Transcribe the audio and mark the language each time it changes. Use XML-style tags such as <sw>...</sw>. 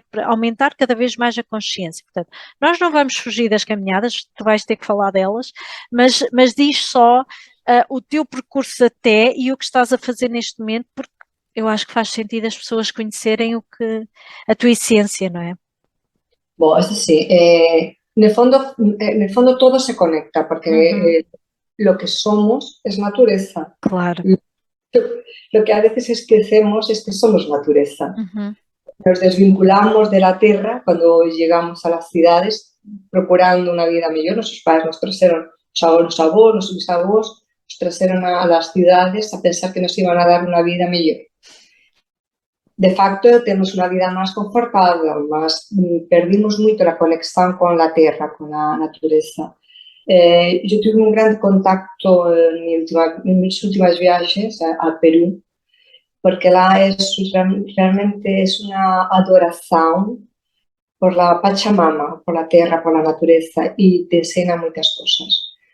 <pt>Para aumentar cada vez mais a consciência. Portanto, nós não vamos fugir das caminhadas, tu vais ter que falar delas, mas diz só o teu percurso até e o que estás a fazer neste momento, porque eu acho que faz sentido as pessoas conhecerem a tua essência, não é?</pt> <es>Bom, es así. En el fondo todo se conecta porque Uhum, lo que somos es naturaleza. claro. Lo que a veces esquecemos es que somos naturaleza. Uhum, Nos desvinculamos de la tierra cuando llegamos a las ciudades procurando una vida mejor. Nuestros padres nos trajeron, los abuelos, nuestros bisavós, nos trajeron a las ciudades a pensar que nos iban a dar una vida mejor.</es> <gl>De facto, temos unha vida máis confortável, mas perdimos moito a conexión con a terra, con a natureza. Eu tive un grande contacto</gl> <es>en mis últimas</es> <gl>viaxes a Perú, porque lá realmente es unha adoración por la Pachamama, por la terra, por la natureza, e te ensena moitas cosas.</gl>